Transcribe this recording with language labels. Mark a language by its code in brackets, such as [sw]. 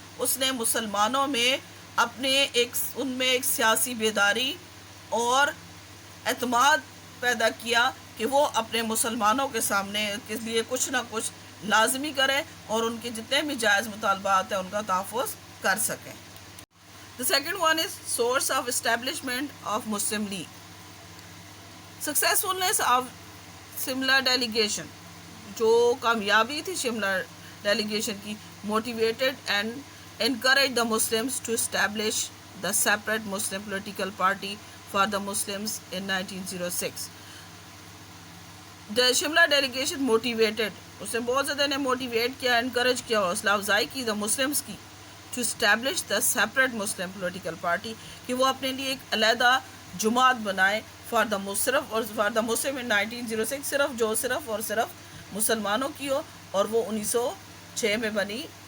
[hi] उसने मुसलमानों में उनमें एक सियासी बेदारी और एतमाद पैदा किया कि वो अपने मुसलमानों के सामने के लिए कुछ ना कुछ लाजमी करें और उनके जितने भी जायज़ मुतालबात हैं उनका तहफ़्फ़ुज़ कर सकें. [en] The second one is source of establishment of Muslim League. Successfulness of Shimla delegation, [hi] जो कामयाबी थी शिमला डेलीगेशन की, [en] Motivated and encourage the Muslims to establish the separate Muslim political party for the Muslims in 1906. The Shimla delegation motivated, [hi] उसने बहुत ज़्यादा ने motivate किया, encourage किया, हौसला अफजाई की [en] the Muslims [hi] की, [en] to establish the separate Muslim political party, [hi] कि वो अपने लिए एक अलहदा जुमात बनाए [en] for the Muslim [hi] और [en] for the Muslim in 1906, [hi] सिर्फ और सिर्फ मुसलमानों की हो, और वो 1906 में बनी.